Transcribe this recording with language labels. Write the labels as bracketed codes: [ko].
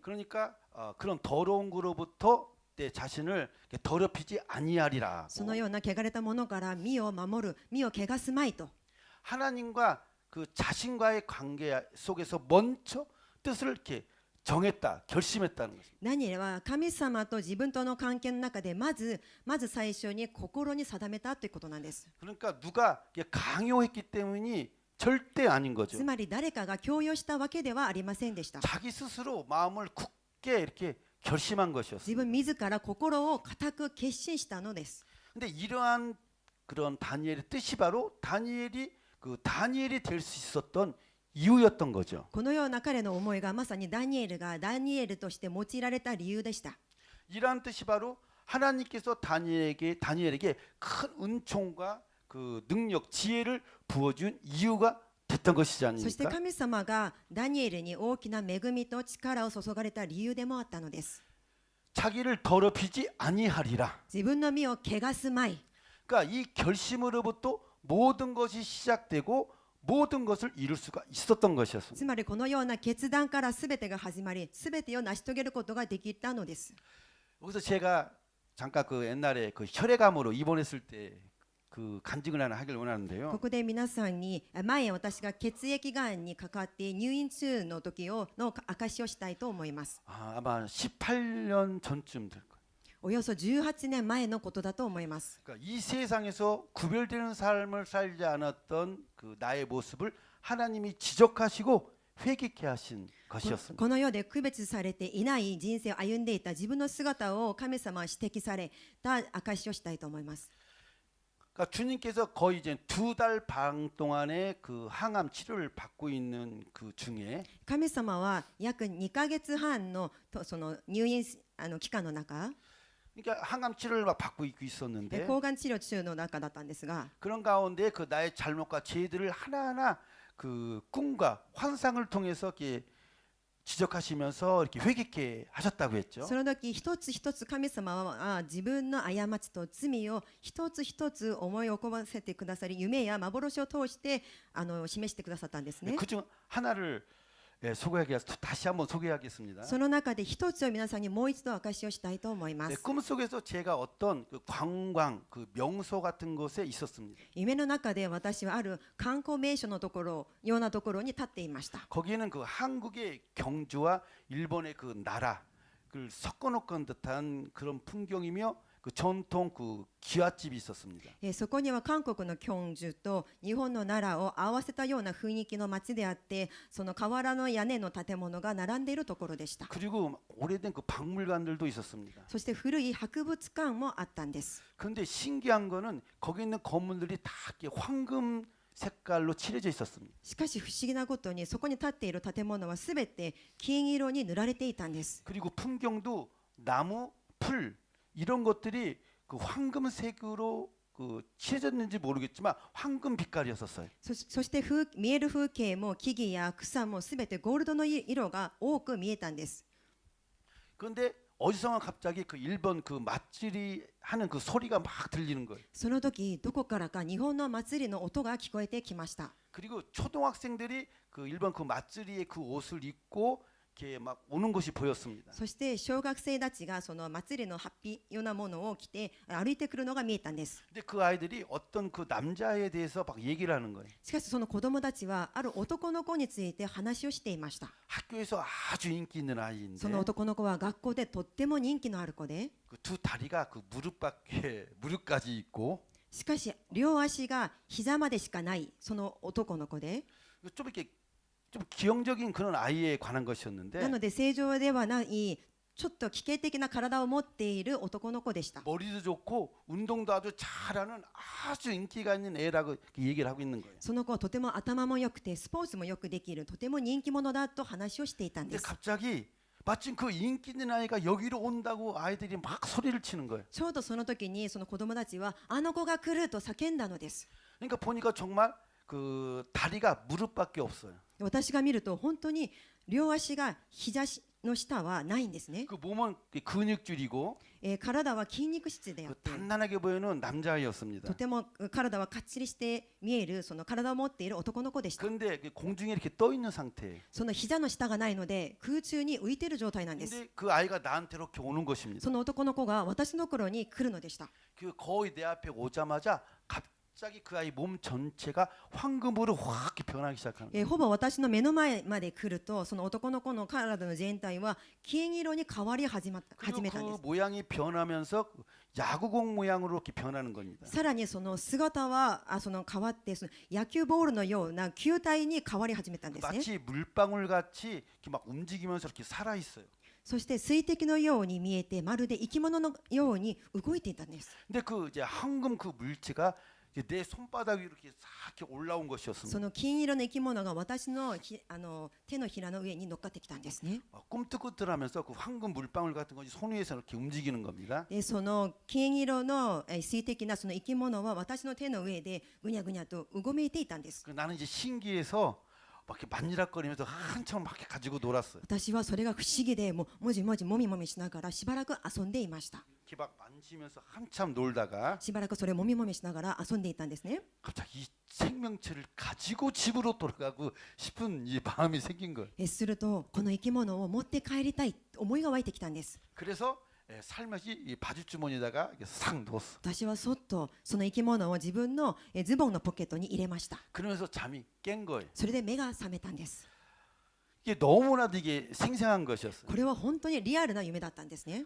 [ko] 그러니까 그런 더러운 거로부터 내 자신을 더럽히지 아니하리라. [ja] そのような汚れたものから身を守る、身を汚すまいと。 [ko] 하나님과 그 자신과의 관계 속에서 먼저 뜻을 이렇게 정했다, 결심했다는 것입니다. [ja] ダニエルは神様と自分との関係の中でまず最初に心に定めたということなんです。 [ko] 그러니까 누가 강요했기 때문이 절대 아닌 [ja] つ [ko] 거죠. [ja] まり誰かが強要したわけではありませんでした。 [ko] 자기 스스로 마음을 굳게 이렇게 결심한 [ja] 自 [ko] 것이었습니다. [ja] 分自ら心を固く決心したのです。 [ko] 근데 이러한 그런 다니엘의 뜻이 바로 다니엘이 될 수 있었던 이유였던 거죠. [ja] このような彼の思いがまさにダニエルがダニエルとして用いられた理由でした。 [ko] 이러한 뜻이 바로 하나님께서 다니엘에게 큰 은총과 그 능력, 지혜를 부어준 이유가 됐던 것이지 [ja] そして [ko] 않습니까? [ja] 神様がダニエルに大きな恵みと力を注がれた理由でもあったのです。 [ko] 자기를 더럽히지 아니하리라. [ja] 自分の身を汚すまい。 [ko] 그러니까 이 결심으로부터 모든 것이 시작되고 모든 것을 이룰 수가 있었던 것이었습니다. [ja] つまりこのような決断から全てが始まり、全てを成し遂げることができたのです。 [ko] 여기서 제가 잠깐 그 옛날에 그 혈액암으로 입원했을 때 그 간증을 하나 하길 [ja] こ [ko] 원하는데요. [ja] こで皆さんに前私が血液がんにかかって入院中の時の証しをしたいと思います。 [ko] 아마 18년 전쯤 될 거예요. [ja] およそ18年前のことだと思います。 [ko] 그러니까 이 세상에서 구별되는 삶을 살지 않았던 그 나의 모습을 하나님이 지적하시고 회개케 하신 것이었습니다. [ja] この世で区別されていない人生を歩んでいた自分の姿を神様は指摘された証しをしたいと思います。 [ko] 그러니까 주님께서 거의 이제 2달 반 동안의 그 항암 치료를 받고 있는 그 중에 [ja] 神様は約2ヶ月半のその入院期間の中、 [ko] 그러니까 항암 치료를 막 받고 있었는데 [ja] 抗がん治療中の中だったんですが、 [ko] 그런 가운데 그 나의 잘못과 죄들을 하나하나 그 꿈과 환상을 통해서 이렇게 지적하시면서 이렇게 회개케 하셨다고 했죠. [ja] その時一つ一つ神様は自分の過ちと罪を一つ一つ思い起こらせてくださり、夢や幻を通して示してくださったんですね。 [ko] 그중 하나를 다시 한번 소개하겠습니다. [ja] その中で一つを皆さんにもう一度証しをしたいと思いま 네, す。 [ko] 꿈속에서 제가 어떤 그 관광, 그 명소 같은 곳에 있었습니다. [ja] 夢の中で私はある観光名所のところようなところに立っていました。 [ko] 거기는 그 한국의 경주와 일본의 그 나라를 섞어놓은 듯한 그런 풍경이며 그 전통 그 기와집이 있었습니다. [ja] そこには韓国の경주と日本の奈良を合わせたような雰囲気の街であって、その瓦の屋根の建物が並んでいるところでした。 [ko] 그리고 오래된 그 박물관들도 있었습니다. [ja] そして古い博物館もあったんです。 [ko] 그런데 신기한 거는 거기 있는 건물들이 다 이렇게 황금 색깔로 칠해져 있었습니다. [ja] しかし不思議なことにそこに立っている建物はすべて金色に塗られていたんです。 [ko] 그리고 풍경도 나무, 풀 이런 것들이 그 황금색으로 그 칠해졌는지 모르겠지만 황금 빛깔이었었어요. [ja] そして見える風景も木々や草もすべてゴールドの色が多く見えたんです。 [ko] 그런데 어디선가 갑자기 그 일본 그 맛질이 하는 그 소리가 막 들리는 거예요. [ja] その時どこからか日本の祭りの音が聞こえてきました。 [ko] 그리고 초등학생들이 그 일본 그 맛질이의 그 옷을 입고 이렇게 막 오는 것이 보였습니다. [ja] そして小学生たちがその祭りのハッピーようなものを着て歩いてくるのが見えたんです。 [ko] 근데 그 아이들이 어떤 그 남자에 대해서 막 얘기를 하는 거예요. [ja] しかしその子供たちはある男の子について話をしていました。 [ko] 학교에서 아주 인기 있는 아이인데 [ja] その男の子は学校でとっても人気のある子で、 [ko] 그 두 다리가 그 무릎까지 있고 [ja] しかし両足が膝までしかないその男の子で、 [ko] 좀 이렇게 좀 기형적인 그런 아이에 관한 [ja] な [ko] 것이었는데 [ja] ので正常ではないちょっと奇形的な体を持っている男の子でした。 [ko] 머리도 좋고 운동도 아주 잘하는 아주 인기가 있는 애라고 이렇게 얘기를 하고 있는 거예요. [ja] その子はとても頭も良くてスポーツもよくできるとても人気者だと話をしていたん [ko] 근데 [ja] です。 [ko] 갑자기 마침 그 인기 있는 아이가 여기로 온다고 아이들이 막 소리를 치는 거예요. [ja] ちょうどその時にその子供たちはあの子が来ると叫んだのです。 [ko] 그러니까 보니까 정말 그 다리가 무릎밖에 없어요. [ja] 私が見ると本当に両足が膝の下はないんですね。 [ko] 그 몸은 근육줄이고 [ja] 体は筋肉質であっ 그 て [ko] 단단하게 보이는 남자아이였습니다. [ja] とても体はかっちりして見えるその体を持っている男の子でした。 [ko] 그런데 그 공중에 이렇게 떠 있는 상태예요. [ja] その膝の下がないので空中に浮いている状態なんです。 [ko] 근데 그 아이가 나한테 이렇게 오는 것입니다. [ja] その男の子が私の頃に来るのでした。 [ko] 그 거의 내 앞에 오자마자 갑자기 그 아이 몸 전체가 황금으로 확 변하기 시작하는 거예요. [ja] ほぼ私の目の前まで来るとその男の子の体の全体は金色に変わり始めたん [ko] 그리고 [ja] で 그 す。 [ko] 모양이 변하면서 야구공 모양으로 이렇게 변하는 겁니다. [ja] さらにその姿はその変わってその野球ボールのような球体に変わり始めたんですね。 [ko] 마치 물방울 같이 이렇게 막 움직이면서 이렇게 살아 있어요. [ja] そして水滴のように見えてまるで生き物のように動いていたんです。 [ko] 근데 그 이제 황금 그 물체가 이제 내 손바닥 위로 이렇게 싹 이렇게 올라온 [ja] そ [ko] 것이었습니다. [ja] の金色の生き物が私の手のひらの上に乗っかってきたんですね。 [ko] 꿈틀꿈틀하면서 그 황금 물방울 같은 것이 손 위에서 이렇게 움직이는 겁니다. [ja] でその金色の水滴なその生き物は私の手の上でぐにゃぐにゃとうごめいていたんです。 [ko] 그 나는 이제 신기해서 막 이렇게 만지락거리면서 한참 막 이렇게 가지고 놀았어요. [ja] 私はそれが不思議でもじもじもみもみしながらしばらく遊んでいました。 [ko] 이렇게 막 만지면서 한참 놀다가 [ja] しばらくそれをもみもみしながら遊んでいたんですね。 [ko] 갑자기 이 생명체를 가지고 집으로 돌아가고 싶은 이 마음이 생긴 거예요. [ja] するとこの生き物を持って帰りたい思いが湧いてきたんです。 [ko] 그래서 살며시 이 바지주머니에다가 이렇게 싹 넣었어. [ja] 私はそっとその生き物を自分のズボンのポケットに入れました。 [ko] 그러면서 잠이 깬 거예요. [ja] それで目が覚めたんです。 [ko] 이게 너무나도 이게 생생한 것이었어요. [ja] これは本当にリアルな夢だったんですね。